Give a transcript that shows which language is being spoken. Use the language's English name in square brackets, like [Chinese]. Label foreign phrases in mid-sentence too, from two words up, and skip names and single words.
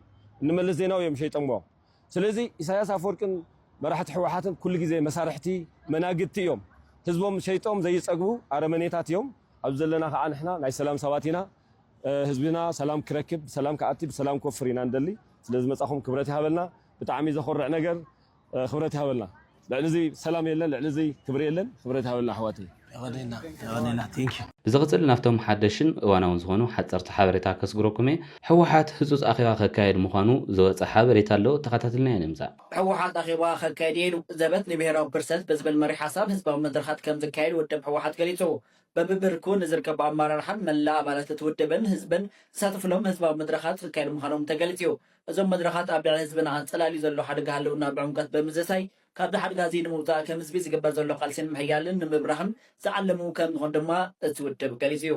[Tigrinya] እንመለስ ዜናዊ እዮም ሸይጠምዎ ስለዚ ኢሳያስ ኣፈወርቅን መራሕቲ ሕወሓትን ኩሉ ግዜ መሳርሕቲ መናግድቲ እዮም ህዝቦም ሸይጦም ዘይጸግቡ ኣረመኔታት እዮም ኣብ ዘለና ከዓ ንሕና ናይ ሰላም ሰባት ኢና ህዝብና ሰላም ክረክብ ሰላም ከኣቲ ብሰላም ኮፍር ኢና እንደሊ ስለዚ መጻኹም ክብረት ይሃበልና ብጣዕሚ ዘኹርዕ ነገር ክብረት ይሃበልና ልዕሊ ሰላም የለን ልዕሊ ክብሪ የለን ክብረት ይሃበልና ኣሕዋት يغنينا [English] thank you [Tigrinya] ብዝቕፅል ናፍቶም ሓደሽን እዋናውን ዝኾኑ ሓፀርቲ ሓበሬታ ከስግረኩም እየ ሕወሓት ህፁፅ ኣኼባ ከካየድ ምዃኑ ዝወፀ ሓበሬታ ኣሎ ተኸታተልና ኢና ንምፃእ ሕወሓት ኣኼባ ከካየድ ኢሉ ዘበት ንብሔራዊ ፕርሰንት ብዝብል መሪ ሓሳብ ህዝባዊ መድረኻት ከም ዝካየድ ውድብ ሕወሓት ገሊጹ በብብርኩ ንዝርከቡ ኣመራርሓን መላእ ኣባላት እቲ ውድብን ህዝብን ዝሳተፍሎም ህዝባዊ መድረኻት ዝካየዱ ምዃኖም ተገሊጹ እዞም መድረኻት ኣብ ልዕሊ ህዝብና ፀላልዩ ዘሎ ሓደጋ ሃለውና ብዕምቀት ብምዝሳይ ካብ ሓደጋ እዚ ንምውፃእ ከም ህዝቢ ዝግበር ዘሎ ቃልሲን ምሕያልን ንምብራህን ዝዓለሙ ከም ዝኾን ድማ እቲ ውድብ ገሊጹ እዩ